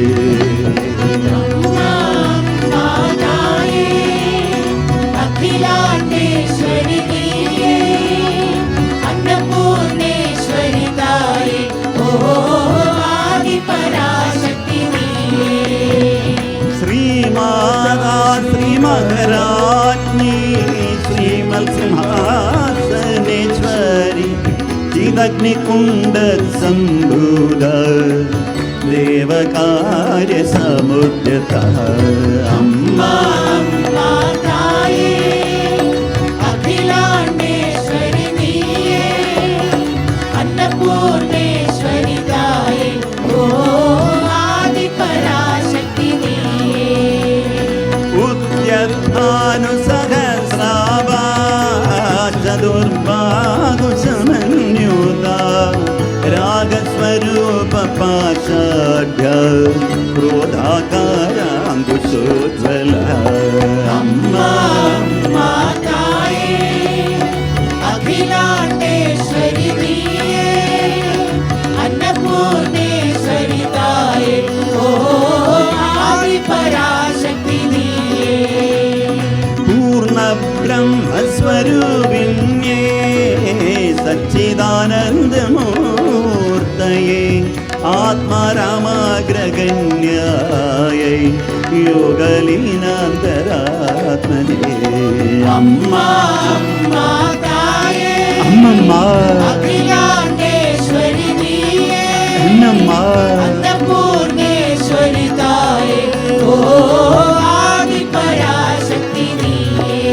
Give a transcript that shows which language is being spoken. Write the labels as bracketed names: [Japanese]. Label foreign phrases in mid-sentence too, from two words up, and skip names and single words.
[Tamil] அம்மா அம்மா தாயே அகிலாண்டேஸ்வரி நீயே அன்னபூர்ணேஸ்வரி தாயே ஓ ஆதி பராசக்தி நீயே. [Sanskrit] श्रीमाता श्रीमहाराज्ञी श्रीमत्सिंहासनेश्वरी चिदग्निकुण्ड सम्भूत देवकार्य समुद्यता [Tamil] அம்மா அம்மா தாயே அகிலாண்டேஸ்வரி நீயே அன்னபூர்ணேஸ்வரி தாயே ஓ ஆதி பராசக்தி நீயே. [Sanskrit] उद्यत्तानुसहस्रावा चतुर्बाहुसमन्युता रागस्वरूप पाषाढ्य क्रोधाकाराङ्कुशोज्ज्वल [Tamil] அம்மா அம்மா தாயே அகிலாண்டேஸ்வரி நீயே அன்னபூர்ணேஸ்வரி தாயே ஓ ஆதி பராசக்தி நீயே. [Sanskrit] पूर्ण ब्रह्मस्वरूपिण्ये सच्चिदानन्दमूर्तये आत्मारामाग्रगण्यायै योगलीनान्तरात्मने [Tamil] அம்மா அம்மா தாயே அம்மம்மா அகிலாண்டேஸ்வரி நீயே என்னம்மா அன்னபூர்ணேஸ்வரி தாயே ஓ ஆதி பராசக்தி நீயே.